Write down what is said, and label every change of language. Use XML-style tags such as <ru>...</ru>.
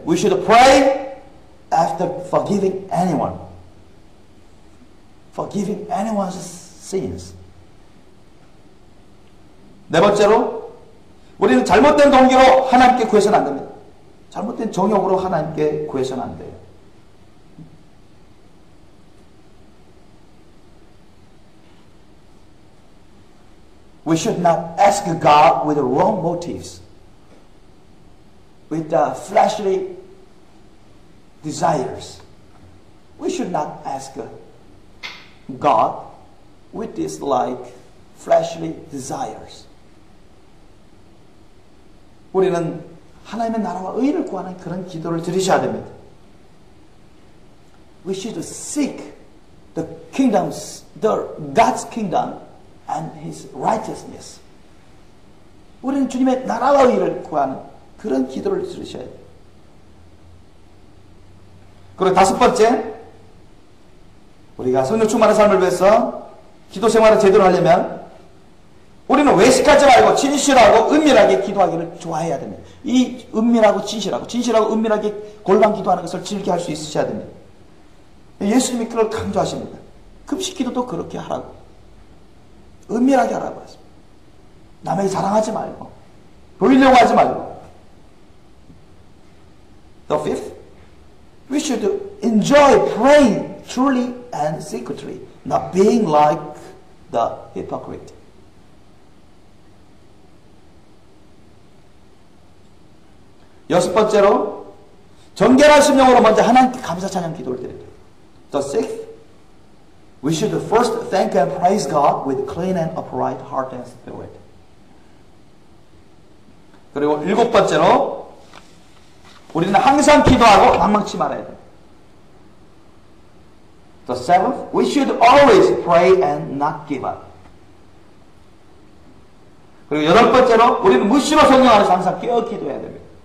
<en>We should pray after forgiving anyone. Forgiving anyone's sins.</en> <ko>네 번째로 우리는 잘못된 동기로 하나님께 구해서는 안 됩니다. 잘못된 정욕으로 하나님께 구해서는 안 돼요.</ko> <en>We should not ask God with wrong motives, with fleshly desires. We should not ask God with this fleshly desires.</en> <ko>우리는 하나님의 나라와 의를 구하는 그런 기도를 드리셔야 됩니다.</ko> <en>We should seek God's kingdom and His righteousness.</en> <ko>우리는 주님의 나라와 의를 구하는 그런 기도를 들으셔야 돼요. 그리고 다섯 번째, 우리가 성령 충만한 삶을 위해서 기도 생활을 제대로 하려면 우리는 외식하지 말고 진실하고 은밀하게 기도하기를 좋아해야 됩니다. 이 은밀하고 진실하고 은밀하게 골방 기도하는 것을 즐겨 할 수 있으셔야 됩니다. 예수님이 그걸 강조하십니다. 금식 기도도 그렇게 하라고. 은밀하게 하라고 하십니다. 남에게 자랑하지 말고 보이려고 하지 말고.</ko> <en>The fifth, we should enjoy praying truly and secretly, not being like the hypocrite.</en> <ko>여섯 번째로 정결한 심령으로 먼저 하나님께 감사 찬양 기도를 드립니다.</ko> <en>The sixth, we should first thank and praise God with clean and upright heart and spirit.</en> <ko>그리고 일곱 번째로 우리는 항상 기도하고 망망치 말아야 돼요.</ko> <en>The seventh, we should always pray and not give up.</en> <ko>그리고 여덟 번째로 우리는 무시로 성령 안에서 항상 깨어 기도해야 됩니다.</ko>